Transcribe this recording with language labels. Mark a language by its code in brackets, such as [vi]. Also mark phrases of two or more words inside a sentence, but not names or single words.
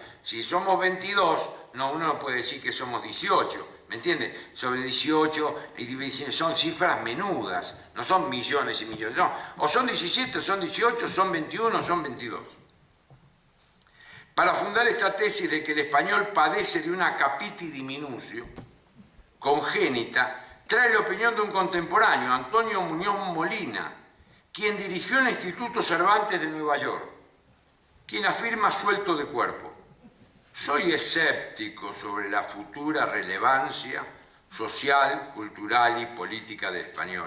[es] Si somos 22, uno no puede decir que somos 18, ¿me entiende? Sobre 18 son cifras menudas, no son millones y millones. No, o son 17, son 18, son 21, son 22. para fundar esta tesis de que el español padece de una [la] capitis diminutio [es] congénita, trae la opinión de un contemporáneo, Antonio Muñoz Molina, quien dirigió el Instituto Cervantes de Nueva York, quien afirma suelto de cuerpo: soy escéptico sobre la futura relevancia social, cultural y política del español.